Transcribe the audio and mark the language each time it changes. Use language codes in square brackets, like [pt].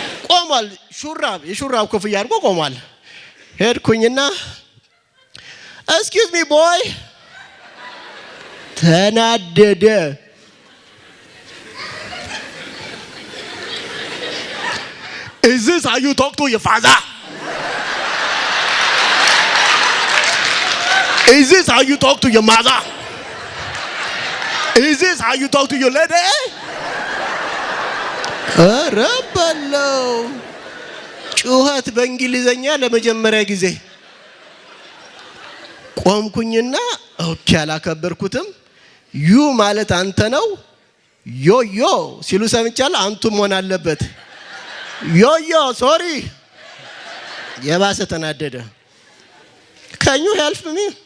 [am] ቆሟል። የሹራብ ኮፍያ አድርጎ ቆሟል። ሄድኩኝና [en] excuse me boy [am] ተናደደ። [en] Is this how you talk to your father? Is this how you talk to your mother? Is this how you talk to your lady? [am] ረበለው ጩኸት በእንግሊዘኛ ለመጀመሪያ ጊዜ ቆምኩኝና ኦኬ አላከበርኩትም። ዩ ማለት አንተ ነው። ዮዮ ሲሉ ሰምቻለሁ። አንቱ መሆን አለበት። ዮዮ ሶሪ የባሰ ተናደደ። [en] Can you help me?